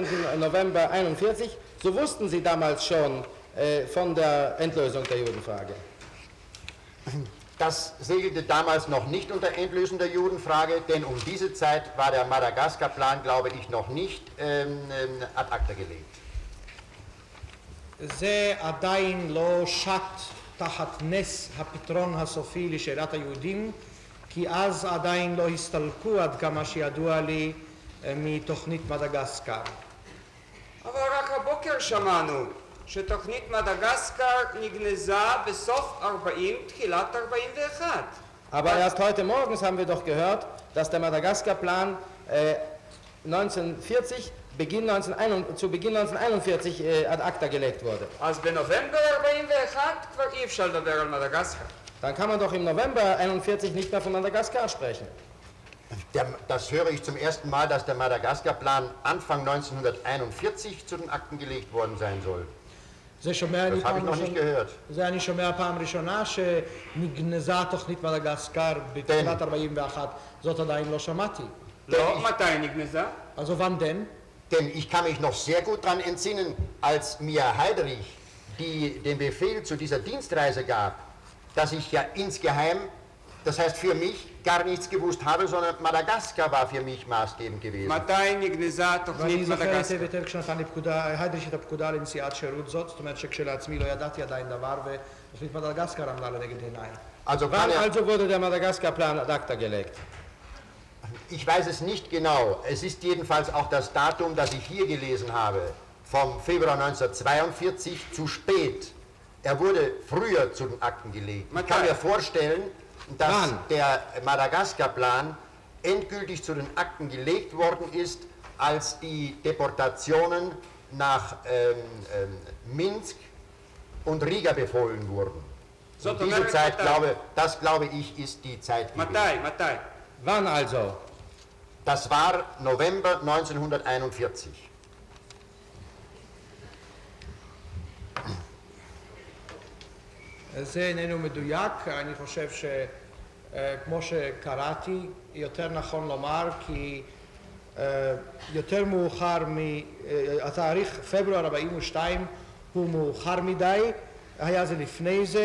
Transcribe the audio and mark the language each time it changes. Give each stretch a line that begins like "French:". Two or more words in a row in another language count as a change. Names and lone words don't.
German: November 1941, so wussten Sie damals schon von der Endlösung der Judenfrage. Das segelte damals noch nicht unter Endlösung der Judenfrage, denn um diese Zeit war der Madagaskar-Plan, glaube ich, noch nicht
Latin: ad acta
German: gelegt.
Hebrew: זה עדיין לא שט תחת נס הפתרון הסופי לשאלת היהודים, כי אז עדיין לא הסתלקו עד כמה שידוע לי מתוכנית מדגסקר. אבל רק הבוקר שמענו שתוכנית מדגסקר נגנזה בסוף 40, תחילת 41.
German: Aber erst heute morgens haben wir doch gehört, dass der Madagaskar-Plan 1940 zu Beginn 1941
Latin: ad acta
German: gelegt wurde.
Hebrew: אז בנובמבר 41 כבר אי אפשר לדבר על מדגסקר.
German: Dann kann man doch im November 1941 nicht mehr von Madagaskar sprechen. Das höre ich zum ersten Mal, dass der Madagaskar-Plan Anfang 1941 zu den Akten gelegt worden sein soll. Das habe ich noch nicht gehört.
Hebrew: זה אני שומע פעם ראשונה שנגנזה תוכנית מדגסקר בתחילת 41, זאת עדיין לא שמעתי. לא, מתי נגנזה?
German: Also wann denn? Denn ich kann mich noch sehr gut daran entsinnen, als mir Heiderich den Befehl zu dieser Dienstreise gab, dass ich ja insgeheim, das heißt für mich, gar nichts gewusst habe, sondern Madagaskar war für mich maßgebend gewesen.
Hebrew: מתי נגנזה ואני תוכנית זוכר היטב מדגסקר? יותר כשנתן לי היידריש את הפקודה לנסיעת שירות זאת, זאת אומרת שכשלעצמי לא ידעתי עדיין דבר ותוכנית מדגסקר עמדה לנגד עיניי.
German: Also, Wann also wurde der Madagaskar-Plan
Latin: ad acta
German: gelegt? ich weiß es nicht genau. Es ist jedenfalls auch das Datum, das ich hier gelesen habe, vom Februar 1942 zu spät. Er wurde früher zu den Akten gelegt. Ich kann mir vorstellen, dass der Madagaskar-Plan endgültig zu den Akten gelegt worden ist, als die Deportationen nach Minsk und Riga befohlen wurden. Und diese Zeit, glaube ich, ist die Zeit gewesen.
Hebrew: מתי?
German: Wann also? Das war November 1941.
Hebrew: זה איננו מדויק, אני חושב שכמו שקראתי, יותר נכון לומר כי יותר מאוחר, התאריך פברואר 42 הוא מאוחר מדי, היה זה לפני זה.